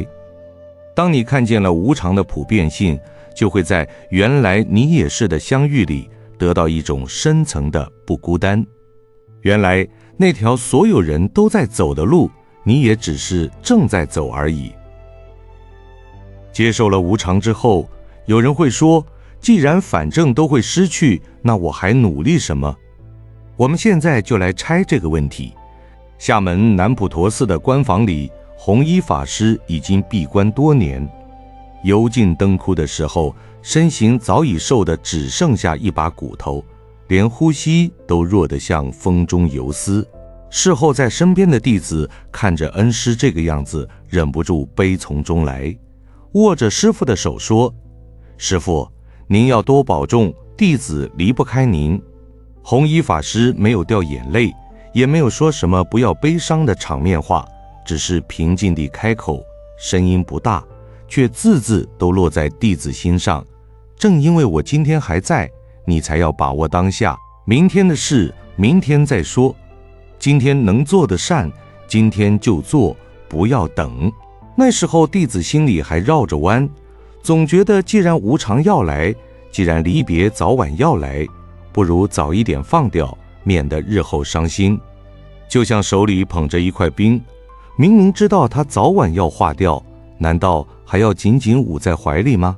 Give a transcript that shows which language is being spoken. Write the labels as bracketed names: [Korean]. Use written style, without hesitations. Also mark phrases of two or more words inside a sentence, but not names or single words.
[Chinese] 當你看見了無常的普遍性，就會在原來你也是的相遇裡得到一種深層的不孤單。原來那條所有人都在走的路，你也只是正在走而已。接受了无常之後，有人會說，既然反正都會失去，那我還努力什麼？我們現在就來拆這個問題。廈門南普陀寺的關房裡，弘一法師已經閉關多年，油盡燈枯的時候，身形早已瘦得只剩下一把骨頭，連呼吸都弱得像風中游絲。事後在身邊的弟子看着恩師這個樣子，忍不住悲從中來，握着師父的手說： 師父，您要多保重，弟子離不開您。弘一法師沒有掉眼淚，也沒有說什麼不要悲傷的場面話，只是平靜地開口，聲音不大，卻字字都落在弟子心上。正因為我今天還在，你才要把握當下，明天的事明天再說，今天能做的善今天就做，不要等。那時候弟子心裡還繞着彎，總覺得既然無常要來，既然離別早晚要來，不如早一點放掉，免得日後傷心。就像手裡捧着一塊冰，明明知道它早晚要化掉，難道還要緊緊捂在懷裡嗎？